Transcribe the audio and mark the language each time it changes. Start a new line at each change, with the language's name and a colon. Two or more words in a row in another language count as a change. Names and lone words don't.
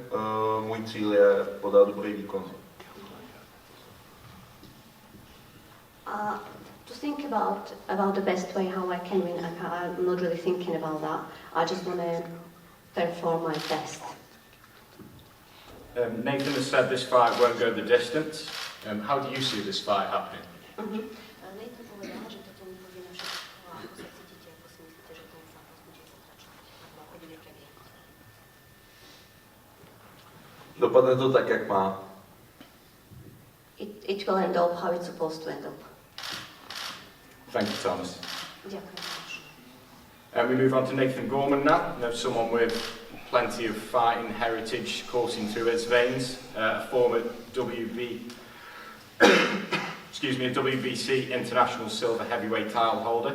Czech: Můj cíl je podat dobrý výkon.
English: To think about the best way how I can win, I'm not really thinking about that. I just want to perform my best. Nathan has said this fight won't go the distance. How do you see this fight happening?
Slovak: Nathan povedal, že toto nepovieme všetko, ako sa cítite, ako si myslíte, že ten zápas bude pokračovať, ako bude prebiehať.
Czech: Dopadne to tak, jak má.
English: It will end up how it's supposed to end up. Thank you, Thomas.
Slovak: Ďakujem.
English: We move on to Nathan Gorman now. Someone with plenty of fighting heritage coursing through his veins. A former WBC International Silver Heavyweight title holder.